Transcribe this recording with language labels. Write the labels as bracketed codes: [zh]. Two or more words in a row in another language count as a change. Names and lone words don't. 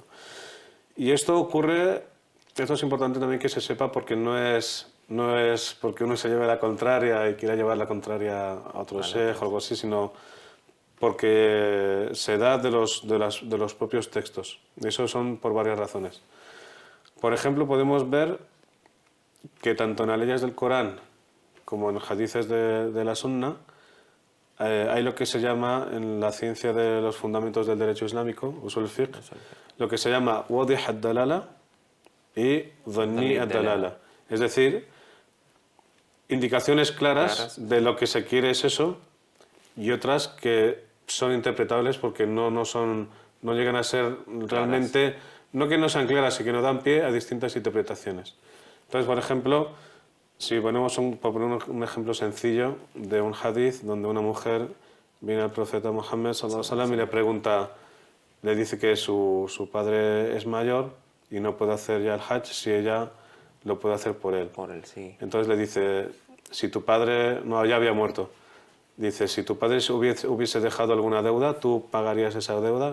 [es] Y esto es importante también que se sepa, porque no es porque uno se lleve la contraria y quiera llevar la contraria a otro sheikh o algo así, sino porque se da de los propios textos. Y eso son por varias razones. Por ejemplo, podemos ver que tanto en las leyes del Corán como en hadices de la Sunna hay lo que se llama en la ciencia de los fundamentos del derecho islámico, [ar] أصول الفقه, [es] lo que se llama [ar] واضح الدلالة [es] y [ar] ظني الدلالة. [es] Es decir, indicaciones claras de lo que se quiere es eso, y otras que son interpretables porque no llegan a ser realmente, no que no sean claras, sino que no dan pie a distintas interpretaciones. Entonces, por ejemplo, si ponemos por poner un ejemplo sencillo de un hadith donde una mujer viene al profeta Muhammad [ar] صلى الله عليه وسلم [es] y le pregunta, le dice que su padre es mayor y no puede hacer ya el hajj si ella lo puede hacer por él. Por él, sí. Entonces le dice, si tu padre, no, ya había muerto, dice, si tu padre hubiese dejado alguna deuda, ¿tú pagarías esa deuda?